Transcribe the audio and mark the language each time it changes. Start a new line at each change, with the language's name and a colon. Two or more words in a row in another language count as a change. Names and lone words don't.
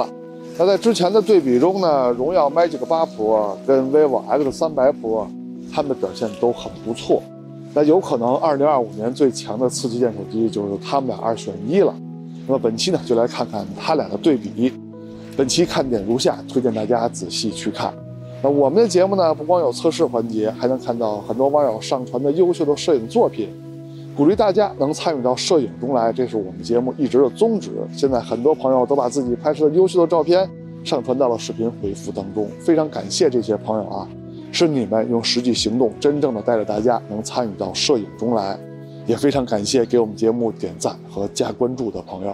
Chinese: 那在之前的对比中呢，荣耀 Magic 8 Pro 跟 vivo X300 Pro 它们的表现都很不错。那有可能2025年最强的次旗舰手机就是它们俩2选1了。那么本期呢，就来看看它俩的对比。本期看点如下，推薦大家仔細去看。那我们的節目呢，不光有測試環節，還能看到很多網友上傳的優秀的攝影作品，鼓勵大家能參與到攝影中來，這是我們節目一直的宗旨。現在很多朋友都把自己拍攝的優秀的照片上傳到了視頻回復當中，非常感謝這些朋友啊，是你們用實際行動真正的帶着大家能參與到攝影中來，也非常感謝給我們節目點讚和加關注的朋友。